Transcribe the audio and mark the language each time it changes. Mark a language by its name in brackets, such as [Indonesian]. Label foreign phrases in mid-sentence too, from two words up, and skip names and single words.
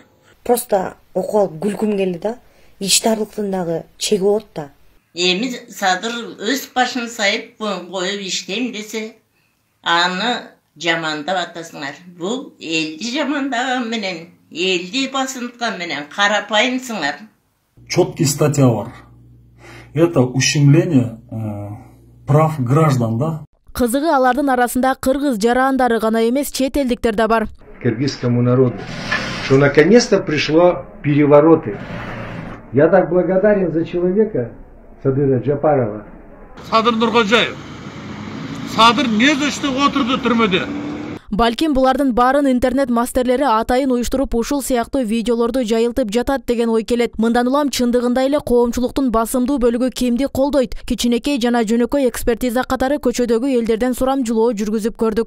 [Kyrgyz] Просто окуп алып күлкүм келди да, иштарлыктын дагы чеги болот да. Эми Садыр өз башын сайып коюп иштейм десе, аны жамандап атасыңар. Бул элди жамандаган менен, элди басынткан менен карапайымсыңар. [Russian] Четкий статья [Kyrgyz] бар. [Russian] Это ущемление прав граждан, да? [Kyrgyz] Кызыгы алардын арасында кыргыз жарандары гана эмес, чет элдиктер да бар. [Russian] Кыргызскому народу, что наконец-то пришло перевороты. Я так благодарен за человека Садыра Жапарова. [Kyrgyz] Садыр Нуркожаев. Садыр [Russian] не за что [Kyrgyz] отурду түрмөдө? Балким булардын баарын интернет мастерлери атайын уюштуруп ушул сыяктуу видеолорду жайылтып жатат деген ой келет. Мындан улам чындыгында эле коомчулуктун басымдуу бөлүгү кимди колдойт? Кичинекей жана жөнөкөй экспертиза катары көчөдөгү элдерден сурамжылоо жүргүзүп көрдүк.